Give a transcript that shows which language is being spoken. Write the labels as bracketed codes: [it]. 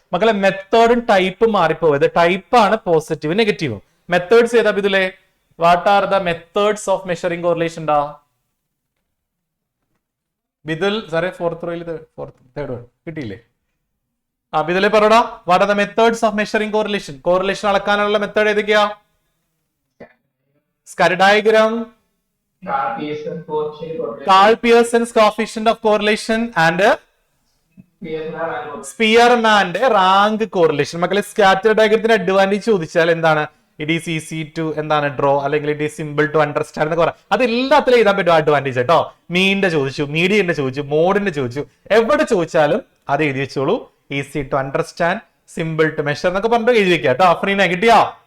[ml] മക്കളെ, മെത്തേഡും ടൈപ്പും മാറിപ്പോയത്. ടൈപ്പാണ് പോസിറ്റീവ് നെഗറ്റീവും. മെത്തേഡ്സ് ഏതാ ബിദുലേ? [en] What are the methods of measuring correlation? [ml] ബിദുൽ സാറേ, തേർഡ് വൺ കിട്ടിയില്ലേ? ബിദുലേ പറയടാ. [en] What are the methods of measuring correlation? [ml] Correlation അളക്കാനുള്ള method ഏതൊക്കെയാ? [en] Scatter diagram, Karl Pearson's coefficient of correlation and സ്പിയർമാന്റെ rank correlation. [ml] മക്കളെ, സ്കാറ്റർ ഡയഗ്രത്തിന്റെ അഡ്വാൻറ്റേജ് ചോദിച്ചാൽ എന്താണ്? [en] it is easy to [ml] എന്താണ് draw, അല്ലെങ്കിൽ [en] it is simple to understand [ml] എന്നൊക്കെ പറയാം. അത് എല്ലാത്തിലും എഴുതാൻ പറ്റും അഡ്വാൻറ്റേജ് കേട്ടോ. മീനിന്റെ ചോദിച്ചു, മീഡിയന്റെ ചോദിച്ചു, മോഡിന്റെ ചോദിച്ചു, എവിടെ ചോദിച്ചാലും അത് എഴുതി വെച്ചോളൂ. [en] easy to understand, simple to measure [ml] എന്നൊക്കെ പറഞ്ഞിട്ട് എഴുതി വെക്കുക കേട്ടോ. അഫ്രീന കിട്ടിയോ?